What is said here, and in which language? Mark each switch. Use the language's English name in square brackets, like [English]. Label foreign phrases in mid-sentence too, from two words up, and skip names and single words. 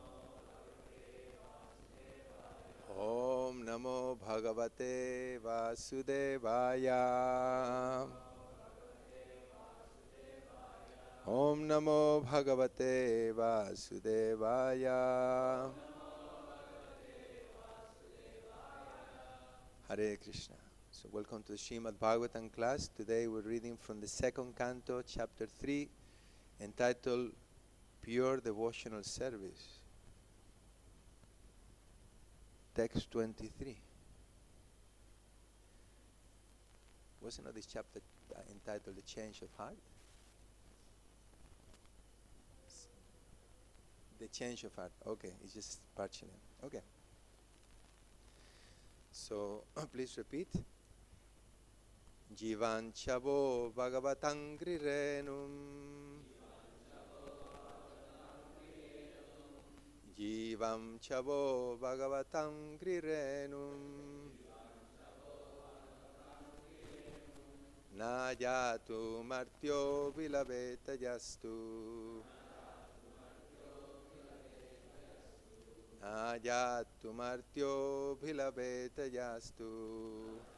[Sanskrit] Om Namo Bhagavate Vasudevaya. Om Namo Bhagavate Vasudevaya. Hare Krishna. [English] So welcome to the Srimad Bhagavatam class. Today we're reading from the second canto, chapter 3, entitled Pure Devotional Service. Text 23. Wasn't this chapter entitled The Change of Heart? The change of heart. Okay, it's just partially. Okay. So please repeat. [Sanskrit] Jīvañ chavo bhāgavata-aṅghri-reṇuṁ. Jīvañ chavo bhāgavata-aṅghri-reṇuṁ. Na jātu martyo bhilabheta yastu. Na jātu martyo bhilabheta yastu.